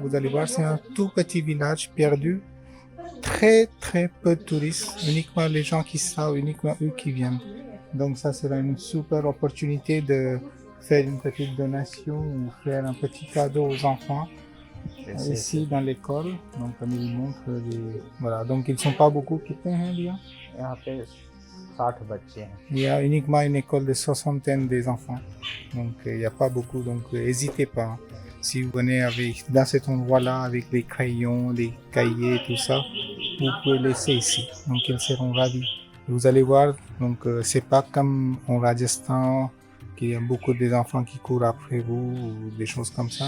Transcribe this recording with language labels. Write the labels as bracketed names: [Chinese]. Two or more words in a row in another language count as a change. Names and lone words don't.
[French] Vous allez voir, c'est un tout petit village perdu, très très peu de touristes, uniquement les gens qui savent, uniquement eux qui viennent. Donc ça sera une super opportunité de faire une petite donation ou faire un petit cadeau aux enfants ici dans l'école. Donc comme il montre voilà, donc ils sont pas beaucoup, [Hindi] कितने हैं भैया? यहाँ पे 60 बच्चे हैं। [French] Il y a uniquement une école de 60 des enfants, donc il n'y a pas beaucoup, donc n'hésitez pas. Si vous venez dans cet endroit-là avec des crayons, des cahiers, tout ça, vous pouvez laisser ici, donc ils seront ravis. Vous allez voir, donc c'est pas comme en Rajasthan qu'il y a beaucoup des enfants qui courent après vous ou des choses comme ça.